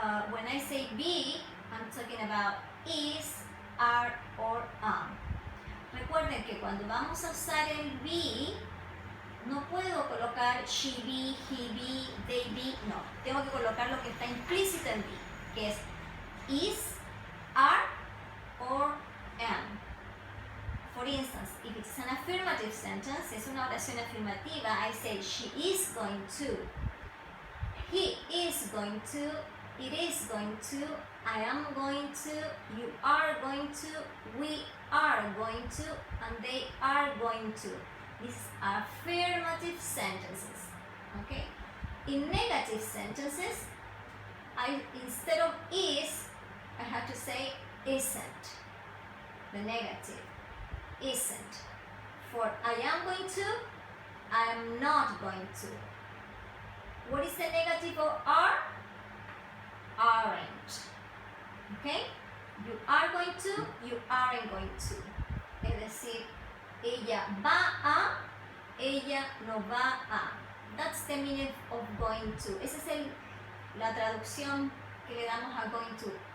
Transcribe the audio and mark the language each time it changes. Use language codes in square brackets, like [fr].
[en] When I say be, I'm talking about is, are, or am. [es] Recuerden que cuando vamos a usar el be, no puedo colocar [en] she be, he be, they be, [es] no. Tengo que colocar lo que está implícito en be, que es [en] is, are, or am. For instance, if it's an affirmative sentence, [es] es una oración afirmativa, [en] I say she is going to, he is going to, it is going to, I am going to, you are going to, we are going to, and they are going to. These are affirmative sentences. Okay? In negative sentences, instead of is, I have to say isn't. The negative. Isn't. For I am going to, I am not going to. What is the negative of are? Aren't. Okay? You are going to, [es] you aren't going to. Es decir, ella va a, ella no va a. [en] That's the meaning of going to. [es] Esa es la traducción que le damos a going to.